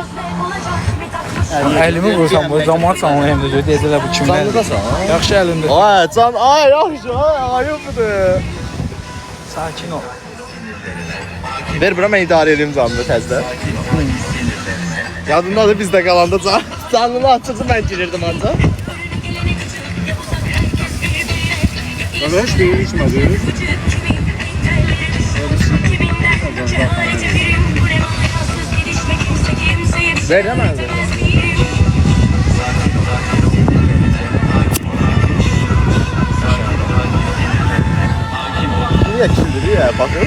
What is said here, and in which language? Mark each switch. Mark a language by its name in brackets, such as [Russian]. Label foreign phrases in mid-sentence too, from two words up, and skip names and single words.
[Azerbaijani] Əlimi vursam, bu zamansan onu hem də deyəcəklər bu kimlərdir? Canlıdasan, ha? Yaxşı əlində. Ay can, ay yaxşı, ay ayıbdır. Sakin ol. Ver bura mən idarə edeyim canlı təzdə. Yadındadır bizdə qalanda canlını açıcı mən girirdim ancaq. [Turkish] Ben hiç değil içmedi. Veremez. Niye kimdir ya bakın.